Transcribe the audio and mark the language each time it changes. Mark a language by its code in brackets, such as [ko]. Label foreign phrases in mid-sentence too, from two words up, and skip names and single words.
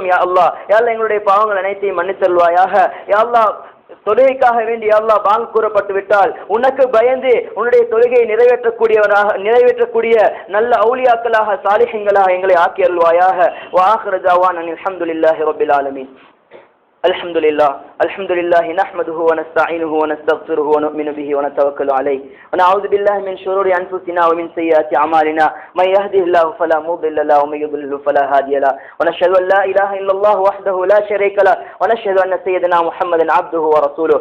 [ar] يا الله، يا الله [ta] எங்களுடைய பாவங்கள் அனைத்தையும் மன்னித்தருள்வாயாக. [ar] يا الله, [ta] தொழுகைக்காக வேண்டி அல்லாஹ் பாங்கு கூறப்பட்டு விட்டால் உனக்கு பயந்து உன்னுடைய தொழுகையை நிறைவேற்றக்கூடிய நல்ல அவுலியாக்களாக சாலிஹீன்களாக எங்களை ஆக்கி அருள்வாயாக. [ar] وآخر دعوانا الحمد لله رب العالمين. الحمد لله نحمده ونستعينه ونستغفره ونؤمن به ونتوكل عليه ونعوذ بالله من شرور أنفسنا ومن سيئات أعمالنا من يهده الله فلا مضل له ومن يضلل فلا هادي له ونشهد أن لا إله إلا الله وحده لا شريك له ونشهد أن سيدنا محمدا عبده ورسوله.